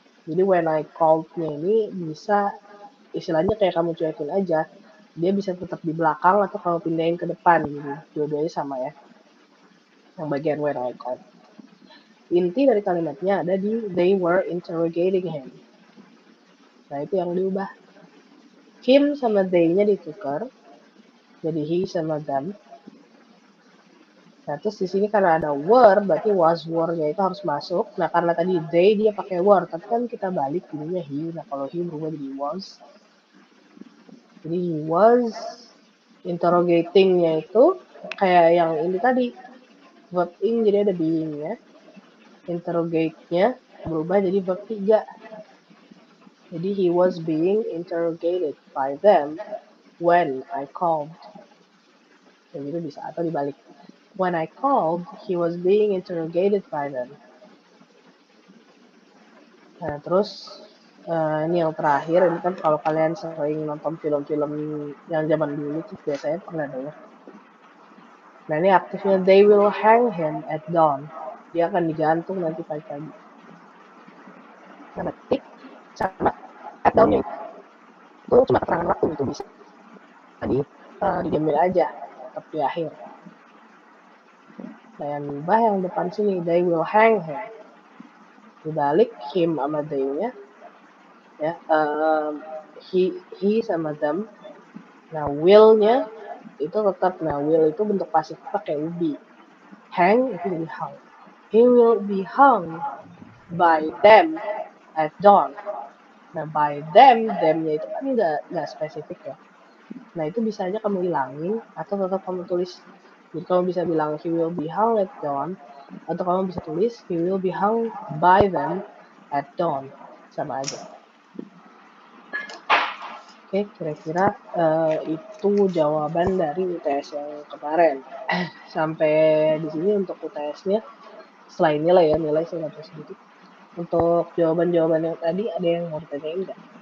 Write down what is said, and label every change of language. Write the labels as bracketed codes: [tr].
[id] Jadi [en] when I called- [id] nya ini bisa istilahnya kayak kamu cuekin aja. Dia bisa tetap di belakang atau kamu pindahin ke depan gitu. Dua-duanya sama ya. Yang bagian [en] when I called. [id] Inti dari kalimatnya ada di [en] they were interrogating him. [id] Nah, itu yang diubah. Him sama they-nya ditukar. Jadi he sama them. Nah, terus di sini karena ada were, berarti was were-nya itu harus masuk. Nah, karena tadi they dia pakai were, tapi kan kita balik jadinya he. Nah, kalau he berubah jadi was. Jadi [en] he was interrogating- [id] nya itu kayak yang ini tadi. Verb ing jadi ada being-nya. Interrogate-nya berubah jadi verb 3. Jadi [en] he was being interrogated by them when I called. [id] Jadi itu bisa atau dibalik. [en] When I called, he was being interrogated by them. [id] Nah, terus ini yang terakhir, ini kan kalau kalian sering nonton film-film yang zaman dulu tuh biasanya pernah dengar. Nah, ini aktifnya [en] they will hang him at dawn. [id] Dia akan digantung nanti pagi-pagi. Nah, berarti sama at dawn-nya itu cuma keterangan waktu itu bisa. Tadi dijamin aja tetap di akhir. Nah, yang ubah yang depan sini [en] they will hang him. [id] Dibalik him sama they-nya ya, he sama them. Nah, will-nya itu tetap, nah will itu bentuk pasif pakai ubi. [en] Hang [id] itu jadi [en] hung. He will be hung by them at dawn. [id] Nah, by them-nya itu kan nggak spesifik ya. Nah, itu bisa aja kamu hilangin atau tetap kamu tulis. Jadi kamu bisa bilang [en] he will be hung at dawn, [id] Atau kamu bisa tulis [en] he will be hung by them at dawn. [id] Sama aja. Oke, kira-kira itu jawaban dari UTS yang kemarin. Sampai di sini untuk UTS-nya, selain nilai ya, nilai saya nggak tahu sedikit. Untuk jawaban-jawaban yang tadi, ada yang mau ditanyain nggak?